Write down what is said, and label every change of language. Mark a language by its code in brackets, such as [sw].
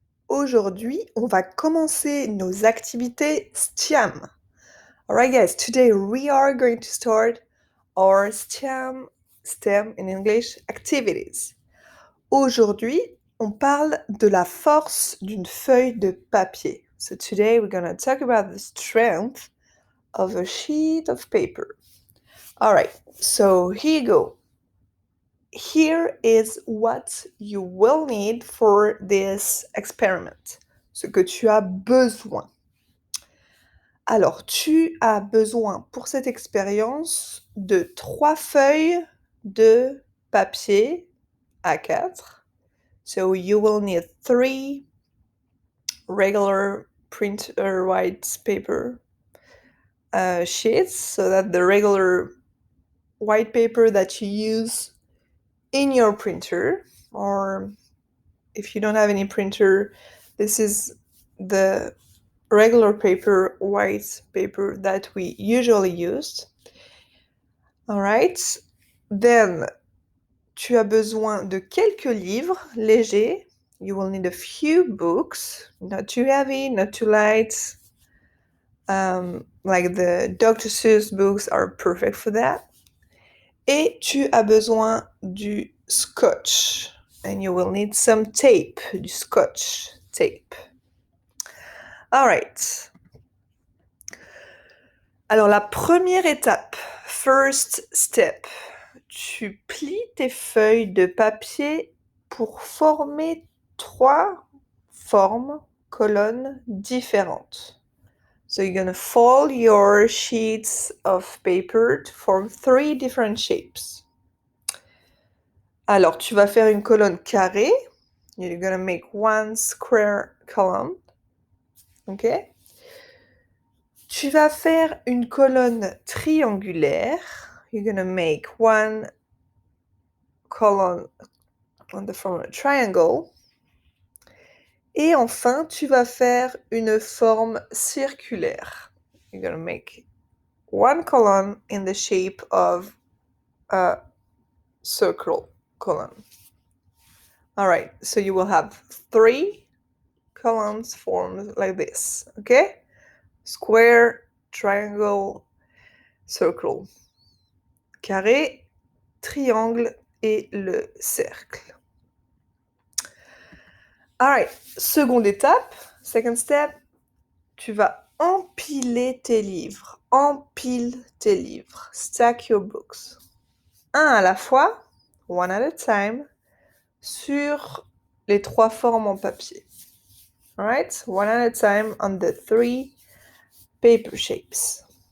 [fr] Aujourd'hui, on va commencer nos activités STEM. [en] Alright guys, today we are going to start our STEM in English activities. [fr] Aujourd'hui, on parle de la force d'une feuille de papier. [en] So today we're going to talk about the strength of a sheet of paper. Alright, so here you go. Here is what you will need for this experiment. [fr] Ce que tu as besoin. Alors, tu as besoin pour cette expérience de 3 feuilles de papier A4. [en] So you will need 3 regular printer white paper sheets, so that the regular white paper that you use in your printer, or if you don't have any printer, this is the regular paper, white paper that we usually use. All right. Then, [fr] tu as besoin de quelques livres légers. [en] You will need a few books, not too heavy, not too light. Like the Dr. Seuss books are perfect for that. [fr] Et tu as besoin du scotch. [en] And you will need some tape, [fr] du [en] scotch tape. All right. [fr] Alors, la première étape, [en] first step, [fr] tu plies tes feuilles de papier pour former 3 formes, colonnes différentes. [en] So you're going to fold your sheets of paper to form 3 different shapes. [fr] Alors, tu vas faire une colonne carrée. [en] You're going to make one square column. OK? [fr] Tu vas faire une colonne triangulaire. [en] You're going to make one column on the form of a triangle. [fr] Et enfin, tu vas faire une forme circulaire. [en] You're going to make one column in the shape of a circle column. All right, so you will have 3 columns formed like this, okay? Square, triangle, circle. [fr] Carré, triangle et le cercle. [en] Alright, [fr] seconde étape, [en] second step, [fr] tu vas empiler tes livres. Empile tes livres. [en] Stack your books. [fr] Un à la fois, [en] one at a time, [fr] sur les 3 formes en papier. [en] Alright, one at a time on the 3 paper shapes.